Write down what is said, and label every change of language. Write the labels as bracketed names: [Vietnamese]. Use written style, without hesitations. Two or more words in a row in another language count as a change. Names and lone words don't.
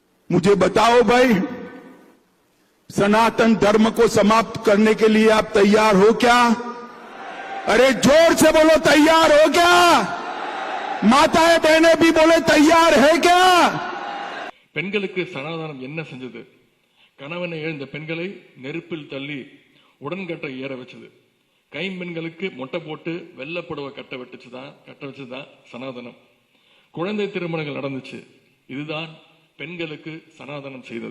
[Hindi] मुझे बताओ भाई, सनातन धर्म को समाप्त करने के लिए आप तैयार हो क्या? अरे जोर से बोलो, तैयार हो क्या? माताएं बहनें भी बोले तैयार है क्या? [Tamil] பெண்களுக்கு சனாதனம் என்ன செஞ்சது? கணவனை இழந்த பெண்களை நெருப்பில் தள்ளி உடன்கட்டை ஏற வச்சது. கைம்பெண்களுக்கு மொட்டை போட்டு வெள்ளப்புடவை கட்ட வச்சதுதான் சனாதனம். குழந்தை திருமணங்கள் நடந்துச்சு. இதுதான் பெண்களுக்கு சனாதனம் செய்தது.